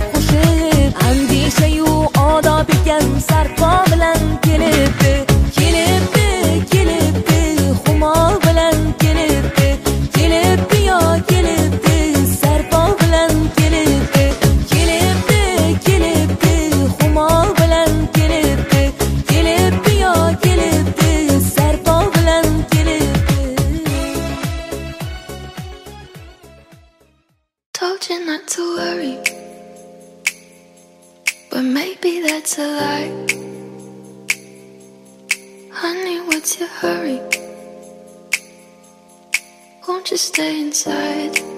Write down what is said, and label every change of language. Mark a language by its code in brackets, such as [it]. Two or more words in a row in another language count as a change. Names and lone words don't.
[uz] qo'shib, andishayu odob ekan sarpo bilan kelibdi, kelibdi, kelibdi, xumo bilan kelibdi, kelibdi yo kelibdi, sarpo bilan kelibdi, kelibdi, kelibdi, xumo bilan kelibdi, kelibdi yo kelibdi, sarpo bilan kelibdi. [en] Told you not to worry, but maybe that's a lie. Honey, what's your hurry? Won't you stay inside?